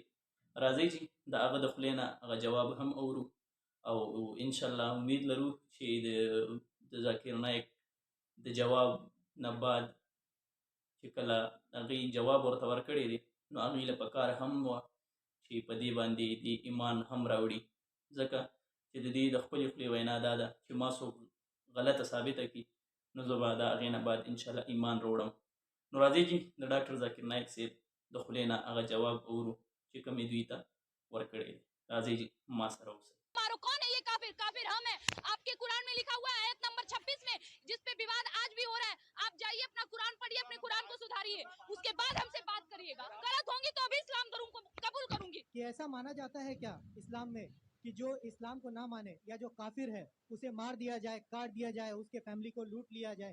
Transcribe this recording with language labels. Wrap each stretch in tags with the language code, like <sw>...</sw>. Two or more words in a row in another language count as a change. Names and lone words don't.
<ps>راځئ چې د هغه د خولې نه هغه جواب هم اورو او انشاءالله امید لرو چې د ذاکر نایک د جواب نه بعد چې کله هغې جواب ورته ورکړی دی نو هغې له پکار هم وه چې په دې باندې د ایمان هم راوړي، ځکه چې د دې د خپلې خولې وینا دا ده چې ما څوک غلطه ثابته کړي نو زه به د هغې نه بعد انشاءالله ایمان راوړم. نو راځئ چې د ډاکټر ذاکر نایک صاحب د خولې نه هغه جواب اورو چې کوم یې دوی ته ورکړی دی. راځئ چې ما سره اوسئ.</ps> <hi>मारो कौन है ये काफिर? काफिर हम है। आपके कुरान में लिखा हुआ है आयत नंबर 26 में, जिस पे विवाद आज भी हो रहा है। आप जाइए अपना कुरान पढ़िए, अपने कुरान को सुधारिए, उसके बाद हमसे बात करिएगा। गलत होंगी तो अभी इस्लाम कबूल करूंगी। कि ऐसा माना जाता है क्या इस्लाम में कि जो इस्लाम को ना माने या जो काफिर है उसे मार दिया जाए, काट दिया जाए, उसके फैमिली को लूट लिया जाए?</hi>